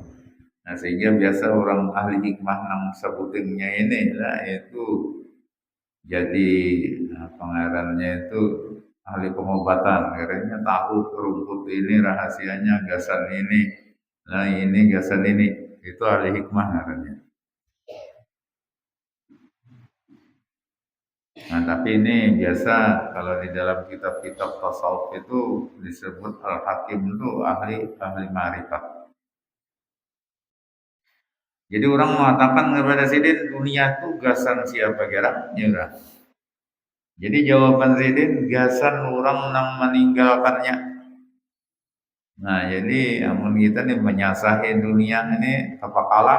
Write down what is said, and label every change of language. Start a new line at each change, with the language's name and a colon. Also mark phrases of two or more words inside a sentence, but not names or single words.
Banjar: Nah, sehingga biasa orang ahli hikmah yang sebutinnya ini lah itu jadi pengarannya itu ahli pengobatan, karena tahu rumput ini rahasianya gasan ini, nah ini gasan ini, itu ahli hikmah karena. Nah, tapi ini biasa kalau di dalam kitab-kitab tasawuf itu disebut al-hakim itu ahli ma'rifat. Jadi orang mengatakan kepada Sidin, dunia itu gasan siapa kira? Ya. Jadi jawaban Sidin, gasan orang yang meninggalkannya. Nah, jadi amun kita nih menyasahi dunia ini apa kalah?